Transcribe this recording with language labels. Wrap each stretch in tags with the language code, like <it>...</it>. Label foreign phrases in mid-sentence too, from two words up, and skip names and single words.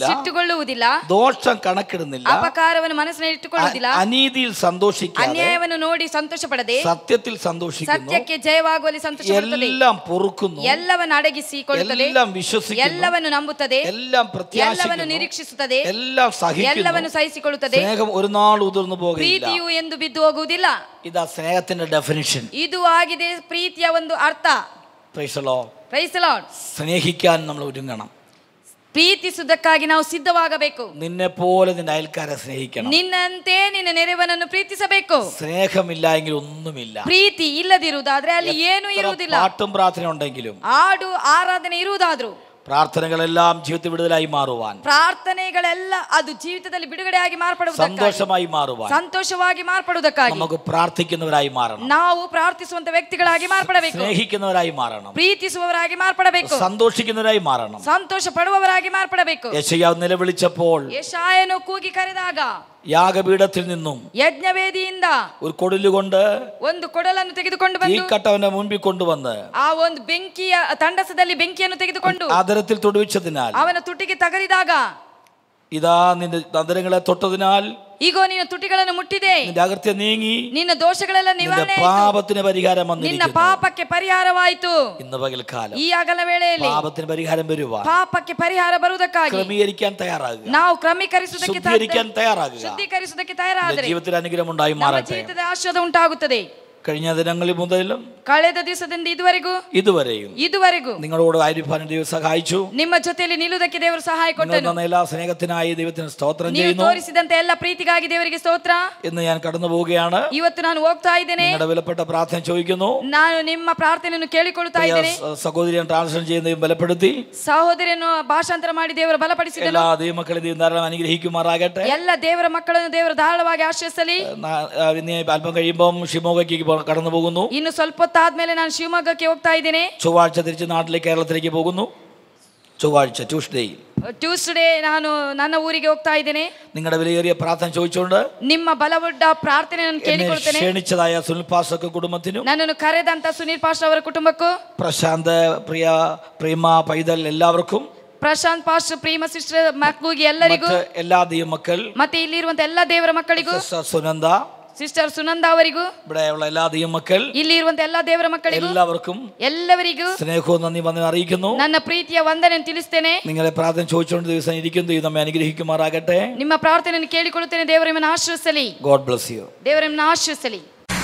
<kn>ಸಿಟ್ಟುಗೊಳ್ಳುವುದಿಲ್ಲ,</kn> <ml>ദോഷം കണക്കിടുന്നില്ല,</ml> <kn>ಅಪಕಾರವನ್ನು ಮನಸ್ಸಿನಲ್ಲಿ ಇಟ್ಟುಕೊಳ್ಳುವುದಿಲ್ಲ,</kn> <ml>അനീതിയിൽ സന്തോഷിക്കാതെ</ml> <kn>ಅನ್ಯಾಯವನ್ನು ನೋಡಿ ಸಂತೋಷ ಪಡದೆ</kn> <ml>സത്യത്തിൽ സന്തോഷിക്കുന്നു,</ml> <kn>ಸತ್ಯಕ್ಕೆ ಜಯವಾಗುವಲ್ಲಿ ಸಂತೋಷ ಪಡುತ್ತದೆ,</kn> <ml>എല്ലാം പൊറുക്കുന്നു,</ml> <kn>ಎಲ್ಲವನ್ನು ಅಡಗಿಸಿಕೊಳ್ಳುತ್ತದೆ,</kn> <ml>എല്ലാം വിശ്വസിക്കുന്നു,</ml> <kn>ಎಲ್ಲವನ್ನು ನಂಬುತ್ತದೆ,</kn> <ml>എല്ലാം</ml> <kn>ಎಲ್ಲವನ್ನು</kn> <ml>പ്രത്യാശിക്കുന്നു,</ml> <kn>ನಿರೀಕ್ಷಿಸುತ್ತದೆ,</kn> <ml>എല്ലാം സഹിക്കുന്നു.</ml> <kn>ಎಲ್ಲವನ್ನು ಸಹಿಸಿಕೊಳ್ಳುತ್ತದೆ.</kn> <ml>സ്നേഹം ഒരു നാൾ ഉതിർന്നു പോകില്ല.</ml> <kn>ಪ್ರೀತಿಯು ಎಂದು ಬಿದ್ದು ಹೋಗುವುದಿಲ್ಲ.</kn> <ml>ഇതാ സ്നേഹത്തിന്റെ ഡെഫിനിഷൻ.</ml> <kn>ಇದು ಆಗಿದೆ ಪ್ರೀತಿಯ ಒಂದು ಅರ್ಥ.</kn> <en>Praise the Lord. Praise the Lord.</en> <ml>സ്നേഹിക്കാൻ നമ്മൾ ഒരുങ്ങണം.</ml> <kn>ಪ್ರೀತಿಸುವುದಕ್ಕಾಗಿ ನಾವು ಸಿದ್ಧವಾಗಬೇಕು.</kn> <ml>നിന്നെ പോലെ നിന്റെ അയൽക്കാരെ സ്നേഹിക്കണം.</ml> <kn>ನಿನ್ನಂತೆ ನಿನ್ನ ನೆರೆಯವನನ್ನು ಪ್ರೀತಿಸಬೇಕು.</kn> <ml>സ്നേഹമില്ല എങ്കിൽ ഒന്നുമില്ല.</ml> <kn>ಪ್ರೀತಿ ಇಲ್ಲದಿರುವುದಾದ್ರೆ ಅಲ್ಲಿ ಏನೂ ಇರುವುದಿಲ್ಲ.</kn> <ml>പാട്ടും പ്രാർത്ഥന ഉണ്ടെങ്കിലും,</ml> <kn>ಹಾಡು ಆರಾಧನೆ ಇರುವುದಾದ್ರೂ,</kn> <ml>പ്രാർത്ഥനകളെല്ലാം ജീവിതത്തിൽ വിടുതലായി മാറുവാൻ,</ml> <kn>ಪ್ರಾರ್ಥನೆಗಳೆಲ್ಲ ಅದು ಜೀವಿತದಲ್ಲಿ ಬಿಡುಗಡೆಯಾಗಿ ಮಾರ್ಪಡುವುದಕ್ಕಾಗಿ,</kn> <ml>സന്തോഷമായി മാറുവാൻ,</ml> <kn>ಸಂತೋಷವಾಗಿ ಮಾರ್ಪಡುವುದಕ್ಕಾಗಿ</kn> <ml>നമുക്ക് പ്രാർത്ഥിക്കുന്നവരായി മാറണം.</ml> <kn>ನಾವು ಪ್ರಾರ್ಥಿಸುವಂತ ವ್ಯಕ್ತಿಗಳಾಗಿ ಮಾರ್ಪಡಬೇಕು.</kn> <ml>സ്നേഹിക്കുന്നവരായി മാറണം.</ml> <kn>ಪ್ರೀತಿಸುವವರಾಗಿ ಮಾರ್ಪಡಬೇಕು.</kn> <ml>സന്തോഷിക്കുന്നവരായി മാറണം.</ml> <kn>ಸಂತೋಷ ಪಡುವವರಾಗಿ ಮಾರ್ಪಡಬೇಕು.</kn> <ml>യെശയ്യാവ് നിലവിളിച്ചപ്പോൾ</ml> <kn>ಯೆಶಾಯನು ಕೂಗಿ ಕರೆದಾಗ</kn> <ml>യാഗപീഠത്തിൽ നിന്നും</ml> <kn>ಯಜ್ಞವೇದಿಯಿಂದ</kn> <ml>ഒരു കൊടിലുകൊണ്ട്</ml> <kn>ಒಂದು ಕೊಡಲನ್ನು ತೆಗೆದುಕೊಂಡು ಬಂದು</kn> <ml>തീക്കട്ടവന്റെ മുൻപിൽ കൊണ്ടുവന്ന്</ml> <kn>ಆ ಒಂದು ಬೆಂಕಿಯ ತಂಡಸದಲ್ಲಿ ಬೆಂಕಿಯನ್ನು ತೆಗೆದುಕೊಂಡು</kn> <ml>ആദരത്തിൽ തൊടുവിച്ചതിനാൽ,</ml> <kn>ಅವನ ತುಟಿಗೆ ತಗಲಿದಾಗ,</kn> <ml>ഇതാ നിന്റെ നദരങ്ങളെ തൊട്ടതിനാൽ</ml> <kn>ಈಗೋ ನಿನ್ನ ತುಟಿಗಳನ್ನು ಮುಟ್ಟಿದೆ,</kn> <ml>നിന്റെ അകൃത്യം നീങ്ങി,</ml> <kn>ನಿನ್ನ ದೋಷಗಳೆಲ್ಲ</kn> <ml>നിന്റെ</ml> <kn>ನಿವಾರಣೆ ಆಯಿತು,</kn> <ml>പാപത്തിന് പരിഹാരം</ml> <kn>ನಿನ್ನ</kn> <ml>വന്നിരിക്കുന്നു.</ml> <kn>ಪಾಪಕ್ಕೆ ಪರಿಹಾರವಾಯಿತು.</kn> <ml>ഇന്ന് പകൽക്കാലം</ml> <kn>ಈ ಆಗಲ ವೇಳೆಯಲ್ಲಿ</kn> <ml>പാപത്തിന് പരിഹാരം വരുവാൻ</ml> <kn>ಪಾಪಕ್ಕೆ ಪರಿಹಾರ ಬರುವುದಕ್ಕಾಗಿ</kn> <ml>ക്രമീകരിക്കാൻ തയ്യാറാകുക,</ml> <kn>ನಾವು ಕ್ರಮೀಕರಿಸುವುದಕ್ಕೆ</kn> <ml>ശുദ്ധീകരിക്കാൻ തയ്യാറാകുക.</ml> <kn>ಶುದ್ಧೀಕರಿಸುವುದಕ್ಕೆ</kn> <ml>നിന്റെ</ml> <kn>ತಯಾರಾದರೆ</kn> <ml>ജീവിതത്തിൽ അനുഗ്രഹം ഉണ്ടായി</ml> <kn>ನಮ್ಮ</kn> <ml>മാറട്ടെ.</ml> <kn>ಜೀವಿತದ ಆಶೀರ್ವಾದ ಉಂಟಾಗುತ್ತದೆ.</kn> <ml>കഴിഞ്ഞ ദിനങ്ങളിൽ മുതലും</ml> <kn>ಕಳೆದ ದಿವಸದಿಂದ ಇದುವರೆಗೂ</kn> <ml>നിങ്ങളോട് ആയിരിക്കാൻ ദൈവം സഹായിച്ചു.</ml> <kn>ನಿಮ್ಮ ಜೊತೆಯಲ್ಲಿ ನಿಲ್ಲುವುದಕ್ಕೆ ದೇವರು ಸಹಾಯ ಕೊಟ್ಟನು.</kn> <ml>എല്ലാ സ്നേഹത്തിനായി ദൈവത്തിന് സ്തോത്രം</ml> <kn>ನೀವು</kn> <ml>ചെയ്യുന്നു.</ml> <kn>ತೋರಿಸಿದಂತ ಎಲ್ಲ ಪ್ರೀತಿಗಾಗಿ ದೇವರಿಗೆ ಸ್ತೋತ್ರ.</kn> <ml>ഇന്ന് ഞാൻ കടന്നു പോവുകയാണ്.</ml> <kn>ಇವತ್ತು ನಾನು ಹೋಗ್ತಾ ಇದ್ದೇನೆ.</kn> <ml>നിങ്ങളുടെ വിലപ്പെട്ട പ്രാർത്ഥന ചോദിക്കുന്നു.</ml> <kn>ನಾನು ನಿಮ್ಮ ಪ್ರಾರ್ಥನೆಯನ್ನು ಕೇಳಿಕೊಳ್ಳುತ್ತಾ ಇದ್ದೇನೆ.</kn> <ml>സഹോദരിയെ ട്രാൻസ്ലേഷൻ ചെയ്യുന്ന ബലപ്പെടുത്തി,</ml> <kn>ಸಹೋದರಿಯನ್ನು ಭಾಷಾಂತರ ಮಾಡಿ ದೇವರು ಬಲಪಡಿಸಿದನು.</kn> <ml>എല്ലാ ദൈവമക്കളെ ദൈവം ധാരാളം അനുഗ്രഹിക്കുമാറാകട്ടെ.</ml> <kn>ಎಲ್ಲ ದೇವರ ಮಕ್ಕಳನ್ನು ದೇವರು ಧಾರಾಳವಾಗಿ ಆಶೀರ್ವದಿಸಲಿ.</kn> <ml>അല്പം കഴിയുമ്പോൾ ಶಿವಮೊಗ್ಗಕ್ಕೆ കടന്നു പോകുന്നു.</ml> <kn>ಇನ್ನು ಸ್ವಲ್ಪ ಹೊತ್ತಾದ್ಮೇಲೆ ನಾನು ಶಿವಮೊಗ್ಗಕ್ಕೆ ಹೋಗ್ತಾ ಇದ್ದೇನೆ.</kn> <ml>ചൊവ്വാഴ്ച തിരിച്ച് നാട്ടിലേക്ക് കേരളത്തിലേക്ക് പോകുന്നു. ചൊവ്വാഴ്ച ട്യൂസ്ഡേ</ml> <kn>ನಾನು ನನ್ನ ಊರಿಗೆ ಹೋಗ್ತಾ ಇದ್ದೇನೆ.</kn> <ml>നിങ്ങളുടെ വിലയേറിയ പ്രാർത്ഥന ചോദിച്ചുകൊണ്ട്</ml> <kn>ನಿಮ್ಮ ಬಲವುಡ್ಡ ಪ್ರಾರ್ಥನೆಯನ್ನು ಕೇಳಿಕೊಳ್ಳುತ್ತೇನೆ.</kn> <ml>ക്ഷണിച്ചതായ സുനിൽ പാസ്റ്റർ കുടുംബത്തിനും</ml> <kn>ನನ್ನನ್ನು ಕರೆದಂತ ಸುನೀಲ್ ಪಾಸ್ಟರ್ ಅವರ ಕುಟುಂಬಕ್ಕೂ,</kn> <ml>പ്രശാന്ത് പ്രിയമ പൈതൽ എല്ലാവർക്കും,</ml> <kn>ಪ್ರಶಾಂತ್ ಪಾಸ್ಟರ್ ಪ್ರೀಮ ಸಿಸ್ಟರ್ ಮಕ್ಕಳಿಗೆ ಎಲ್ಲರಿಗೂ,</kn> <ml>എല്ലാ ദൈവമക്കൾ,</ml> <kn>ಮತ್ತೆ ಇಲ್ಲಿರುವಂತ ಎಲ್ಲ ದೇವರ ಮಕ್ಕಳಿಗೂ,</kn> <ml>സുനന്ദ</ml> <kn>ಸಿಸ್ಟರ್ ಸುನಂದ ಅವರಿಗೂ,</kn> <ml>ഇവിടെയുള്ള എല്ലാ ദൈവമക്കൾ,</ml> <kn>ಇಲ್ಲಿ ಇರುವಂತ ಎಲ್ಲ ದೇವರ ಮಕ್ಕಳಿಗೂ ಎಲ್ಲವರಿಗೂ</kn> <ml>സ്നേഹവും നന്ദി വന്ദനം അറിയിക്കുന്നു.</ml> <kn>ನನ್ನ ಪ್ರೀತಿಯ ವಂದನೆ ತಿಳಿಸ್ತೇನೆ.</kn> <ml>നിങ്ങളെ പ്രാർത്ഥന ചോദിച്ചുകൊണ്ട് ദിവസം ഇരിക്കുന്നു. ഇത് നമ്മെ അനുഗ്രഹിക്കുമാറാകട്ടെ.</ml> <kn>ನಿಮ್ಮ ಪ್ರಾರ್ಥನೆಯನ್ನು ಕೇಳಿಕೊಳ್ಳುತ್ತೇನೆ. ದೇವರು ನಿಮ್ಮನ್ನು ಆಶೀರ್ವದಿಸಲಿ.</kn> <en>God bless you.</en> <kn>ದೇವರು ನಿಮ್ಮನ್ನು ಆಶೀರ್ವದಿಸಲಿ.</kn>